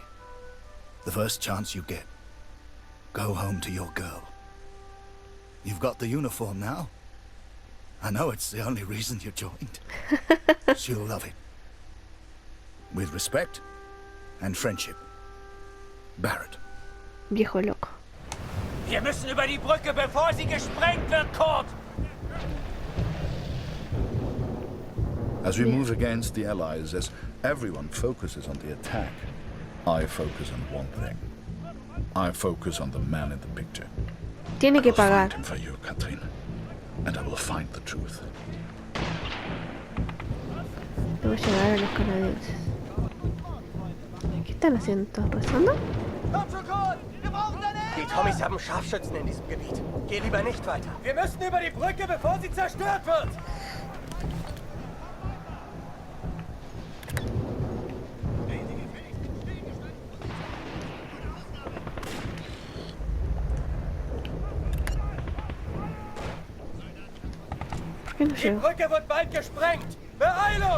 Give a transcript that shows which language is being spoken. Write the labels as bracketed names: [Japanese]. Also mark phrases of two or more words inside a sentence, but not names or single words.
[English] The first chance you get. Go home to your girl. You've got the uniform now. I know it's the only reason you joined. She'll love it. With respect and friendship. Barrett. [Spanish] Viejo loco. [German] Wir müssen über die Brücke, bevor sie gesprengt wird, Kurt! [English] As we move against the Allies, as everyone focuses on the attack, I focus on one thing. I focus on the man in the picture. [Spanish] Tiene que [English] I will [Spanish] pagar. [English] find him for you, Catherine. And I will find the truth. [Spanish] Debo llegar a los canadienses. ¿Qué están haciendo? ¿Todos rezando? [German] Komm schon, Kurt! Wir brauchen deine Hilfe! Die Tommies haben Scharfschützen in diesem Gebiet. Geh lieber nicht weiter. Wir müssen über die Brücke, bevor sie zerstört wird! [Spanish] ¿Por qué no [German] Die [Spanish] llego? [German] Brücke wird bald gesprengt! Beeilung!